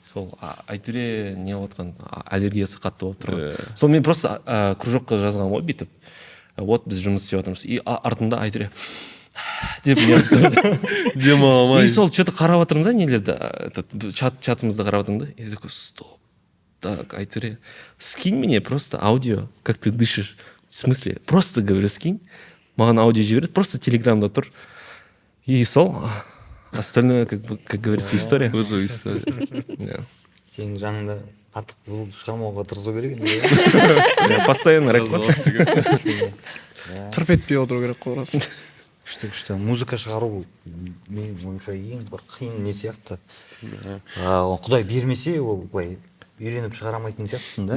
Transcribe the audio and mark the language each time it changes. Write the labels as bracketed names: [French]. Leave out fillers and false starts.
[Kazakh] Сол айтөре не отқан аллергиясы қатты болып тұрған. Сол мен просто кружокқа жазған ғой бүйтіп. Вот біз жұмыс істеп жатырмыз. И артында айтөре деп демаламай. И сол [Russian] что-то [Kazakh] қарап жатырмын да нелерді, чатымызды қарап жатырмын да. [Russian] Я такой, стоп. Так, айтөре, скинь мне просто аудио, как ты дышишь. В смысле? Просто, говорю, скинь. [Kazakh] Маған аудио жібереді, просто телеграмда тұр. И сол, [Russian] остальное, как говорится, история. Уже история. [Kazakh] Сенің жаныңда артық звук шығармауға тырысу керек енді. [Russian] Постоянно [Kazakh] рэп қой. тырп етпей отыру керек қой. Күшті музыка шығару менің ойымша ең бір қиын не сияқты. Құдай бермесе ол былай үйреніп шығара алмайтын сияқтысың да.